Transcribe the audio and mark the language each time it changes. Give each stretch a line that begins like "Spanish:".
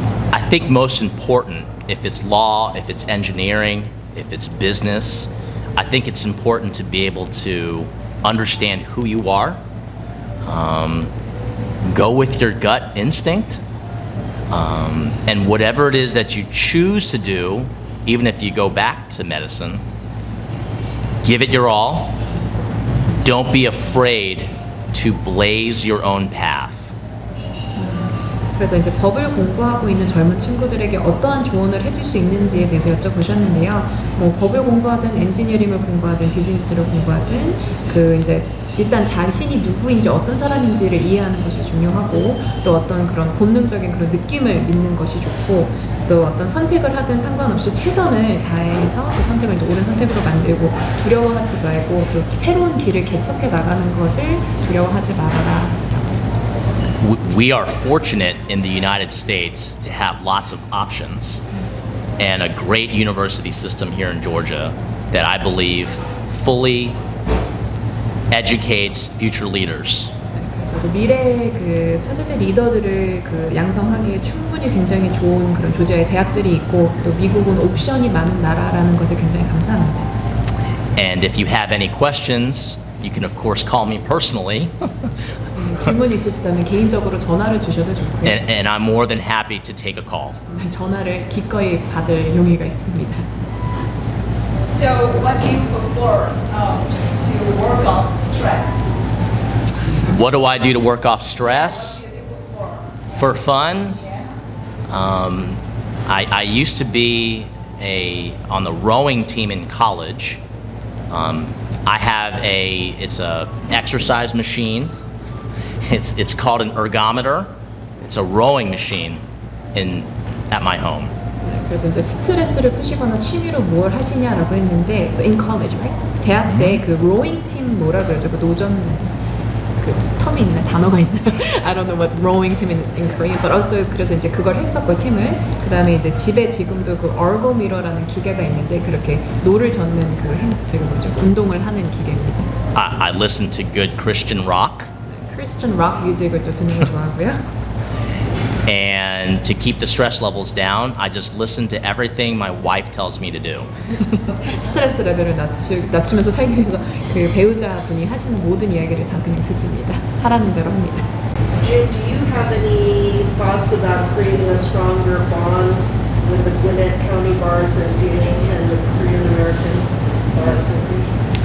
English: I think most important, if it's law, if it's engineering, if it's business, I think it's important to be able to understand who you are, go with your gut instinct, and whatever it is that you choose to do, even if you go back to medicine, give it your all. Don't be afraid to blaze your own path.
Korean: 그래서 이제 법을 공부하고 있는 젊은 친구들에게 어떠한 조언을 해줄 수 있는지에 대해서 여쭤보셨는데요. 뭐 법을 공부하든 엔지니어링을 공부하든 비즈니스를 공부하든 그 이제 일단 자신이 누구인지 어떤 사람인지를 이해하는 것이 중요하고 또 어떤 그런 본능적인 그런 느낌을 믿는 것이 좋고 또 어떤 선택을 하든 상관없이 최선을 다해서 그 선택을 이제 옳은 선택으로 만들고 두려워하지 말고 또 새로운 길을 개척해 나가는 것을 두려워하지 말아라 라고 하셨습니다.
English: We are fortunate in the United States to have lots of options and a great university system here in Georgia that I believe fully educates future leaders.
Korean: 그래서 그 미래의 그 차세대 리더들을 그 양성하기에 충분히 굉장히 좋은 그런 조지아의 대학들이 있고 또 미국은 옵션이 많은 나라라는 것에 굉장히 감사합니다.
English: And if you have any questions, you can of course call me personally.
Korean: 질문 있으시다면 개인적으로 전화를 주셔도 좋고요.
English: And I'm more than happy to take a call.
Korean: 전화를 기꺼이 받을 용의가 있습니다.
English: So what do you prefer to work off stress? What do I do to work off stress? For fun? I used to be on the rowing team in college. I have it's a exercise machine. It's called an ergometer. It's a rowing machine at my home.
Korean: 그래서 이제 스트레스를 푸시거나 취미로 뭘 하시냐라고 했는데,
English: so in college, right?
Korean: 대학 때 그 rowing team 뭐라 그러죠? 그 노전 그 텀이 있나 단어가 있나?
English: I don't know what rowing team in Korean, but also
Korean: 그래서 이제 그걸 했었고 팀을. 그다음에 이제 집에 지금도 그 ergometer라는 기계가 있는데 그렇게 노를 젓는 그 저기 뭐죠? 운동을 하는 기계입니다.
English: I listen to good Christian rock.
Korean: Christian rock 뮤직을 또 듣는 걸 좋아하고요.
English: And to keep the stress levels down, I just listen to everything my wife tells me to do.
Korean: 스트레스 레벨을 낮추면서 살기 위해서 그 배우자분이 하시는 모든 이야기를 다 그냥 듣습니다. 하라는 대로 합니다.
English: Jim, do you have any thoughts about creating a stronger bond with the Gwinnett County Bar Association and the Korean American Bar Association?